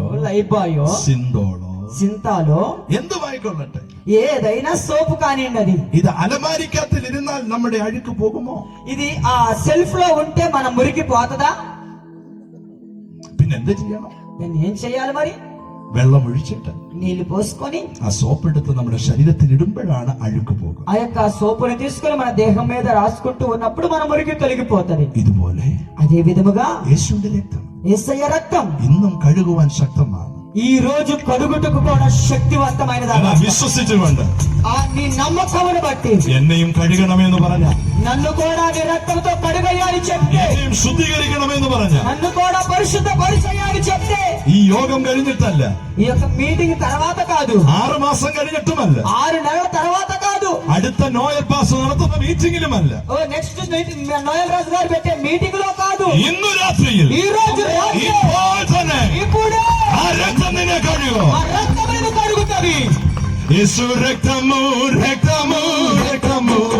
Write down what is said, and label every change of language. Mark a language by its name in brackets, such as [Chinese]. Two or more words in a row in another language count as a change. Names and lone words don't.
[Telugu] లైబాయో, [Malayalam] സിന്തോളോ, [Telugu] సింతాలో, [Malayalam] എന്തുമായിക്കൊള്ളട്ടെ, [Telugu] ఏదైనా సోపు కానివ్వండి, అది [Malayalam] ഇത് അലമാരിക്കകത്തിൽ ഇരുന്നാൽ നമ്മുടെ അഴുക്ക് പോകുമോ? [Telugu] ఇది ఆ సెల్ఫ్ లో ఉంటే మనం మురికి పోతుందా? [Malayalam] പിന്നെ എന്ത് ചെയ്യണം? [Telugu] నేను ఏం చెయ్యాలి మరి? [Malayalam] വെള്ളം ഒഴിച്ചിട്ട് [Telugu] నీళ్లు పోసుకొని [Malayalam] ആ സോപ്പ് എടുത്ത് നമ്മുടെ ശരീരത്തിൽ ഇടുമ്പോഴാണ് അഴുക്ക് പോകുക. [Telugu] ఆ యొక్క సోపుని తీసుకొని మన దేహం మీద రాసుకుంటూ ఉన్నప్పుడు మన మురికి తొలగిపోతది. [Malayalam] ഇതുപോലെ [Telugu] అదే విధముగా [Malayalam] യേശുവിന്റെ രക്തം [Telugu] యేసయ్య రక్తం [Malayalam] ഇന്നും കഴുകുവാൻ ശക്തമാണ്. [Telugu] ఈ రోజు కడుగుటకు కూడా శక్తివంతమైనది. [Malayalam] എന്നാൽ വിശ്വസിച്ചുകൊണ്ട് [Telugu] ఆ నీ నమ్మకమును బట్టి [Malayalam] എന്നെയും കഴുകണമെന്ന് പറഞ്ഞ, [Telugu] నన్ను కూడా నీ రక్తంతో కడుగయ్యాని చెప్తే, [Malayalam] എന്നെയും ശുദ്ധീകരിക്കണമെന്ന് പറഞ്ഞ, [Telugu] నన్ను కూడా పరిశుద్ధ పరిచయాన్ని చెప్తే, [Malayalam] ഈ യോഗം കഴിഞ്ഞിട്ടല്ല, [Telugu] ఈ యొక్క మీటింగ్ తర్వాత కాదు, [Malayalam] 6 മാസം കഴിഞ്ഞിട്ടുമല്ല, [Telugu] 6 నెలల తర్వాత కాదు, [Malayalam] അടുത്ത നോയൽ പാസ് നടത്തുന്ന മീറ്റിംഗിലുമല്ല, [Telugu] ఓ నెక్స్ట్ నోయల్ రాజు గారు పెట్టే మీటింగ్ లో కాదు, [Malayalam] ഇന്ന് രാത്രിയിൽ [Telugu] ఈ రోజు రాత్రి [Malayalam] ഇപ്പോൾ തന്നെ [Telugu] ఇప్పుడే [Malayalam] ആ രക്തം നിന്നെ കഴുകോ. [Telugu] ఆ రక్తం నిన్ను కడుగుతుంది. [Malayalam] യേശു രക്തമോ, രക്തമോ, രക്തമോ,